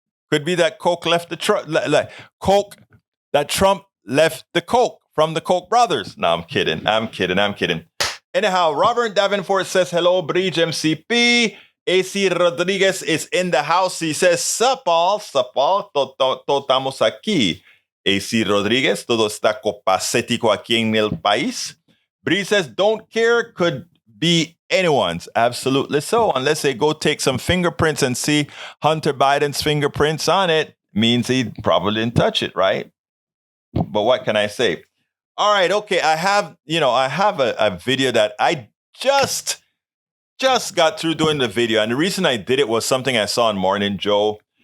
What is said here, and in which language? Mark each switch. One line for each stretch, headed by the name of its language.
English: Could be that Coke left the Coke, that Trump left the Coke from the Koch brothers. No, I'm kidding. Anyhow, Robert Davenport says, hello, Bridge MCP. AC Rodriguez is in the house. He says,
Spanish: Sapal, estamos aquí. AC Rodriguez, todo está copacético aquí en el país.
English: Bridge says, don't care, could be anyone's. Absolutely so. Unless they go take some fingerprints and see Hunter Biden's fingerprints on it, means he probably didn't touch it, right? But what can I say? All right, okay. I have a video that I just got through doing the video. And the reason I did it was something I saw on Morning Joe.